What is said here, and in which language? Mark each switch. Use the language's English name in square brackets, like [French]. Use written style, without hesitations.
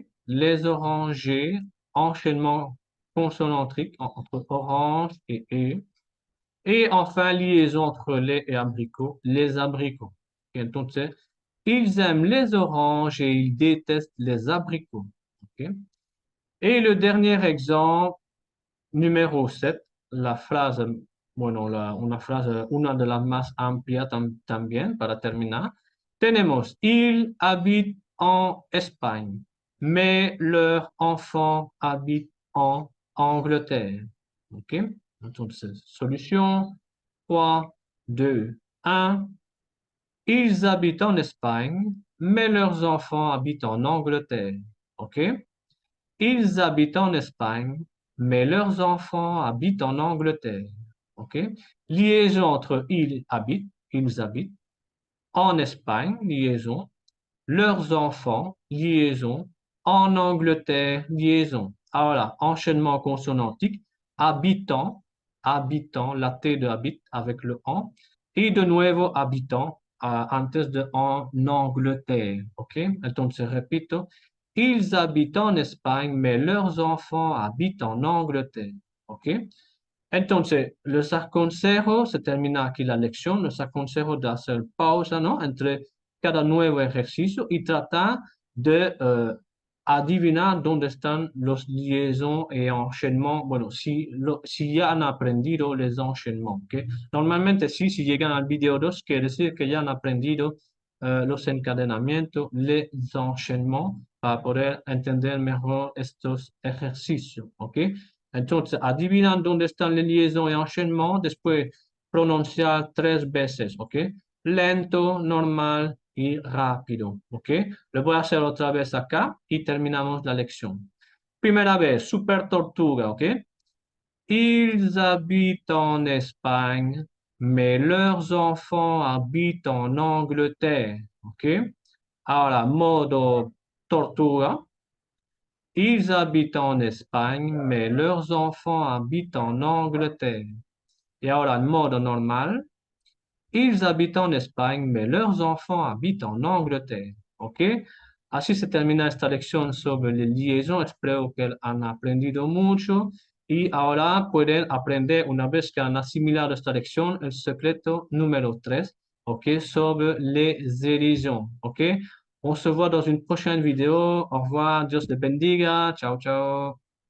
[French] Les orangers, enchaînement consonantique entre orange et e. Et enfin, liaison entre les et abricots, les abricots. OK? [Spanish] Entonces, [French] ils aiment les oranges et ils détestent les abricots. OK? Et le dernier exemple, numéro 7, [Spanish] la frase, bueno, una de las más amplias también para terminar. Tenemos, [French] ils habitent en Espagne, mais leurs enfants habitent en Angleterre. OK? [Spanish] Entonces, solution 3, 2, 1. [French] Ils habitent en Espagne, mais leurs enfants habitent en Angleterre. OK? Ils habitent en Espagne, mais leurs enfants habitent en Angleterre. OK? Liaison entre ils habitent, en Espagne, liaison, leurs enfants, liaison, en Angleterre, liaison. Alors là, enchaînement consonantique, habitant, habitant, la T de habite avec le en, et [Spanish] de nuevo [French] habitant, [Spanish] antes de [French] en Angleterre. ¿Ok? [Spanish] Entonces, repito, [French] ils habitent en Espagne, mais leurs enfants habitent en Angleterre. ¿Ok? [Spanish] Entonces, les aconsejo, se termina aquí la lección, les aconsejo de hacer pausa, ¿no? Entre cada nuevo ejercicio y tratar de adivinar dónde están los liaisons y enchaînements. Bueno, si ya han aprendido los enchaînements, ¿ok? Normalmente sí, si llegan al video 2, quiere decir que ya han aprendido los encadenamientos, les enchaînements, para poder entender mejor estos ejercicios, ¿ok? Entonces, adivinan dónde están las liaisons y enchaînements, después pronunciar 3 veces, ¿ok? Lento, normal y rápido, ¿ok? Lo voy a hacer otra vez acá y terminamos la lección. Primera vez, super tortuga, ¿ok? [French] Ils habitent en Espagne, mais leurs enfants habitent en Angleterre, ¿ok? [Spanish] Ahora, modo tortuga. [French] Ils habitent en Espagne, mais leurs enfants habitent en Angleterre. [Spanish] Y ahora, en modo normal. [French] Ils habitent en Espagne, mais leurs enfants habitent en Angleterra. ¿Ok? [Spanish] Así se termina esta lección sobre la liaison. Espero que han aprendido mucho y ahora pueden aprender, una vez que han asimilado esta lección, el secreto número 3, ¿ok? Sobre les liaisons. [French] ¿Ok? On se voit dans une prochaine vidéo. Au revoir. [Spanish] Dios te bendiga. Chao, chao.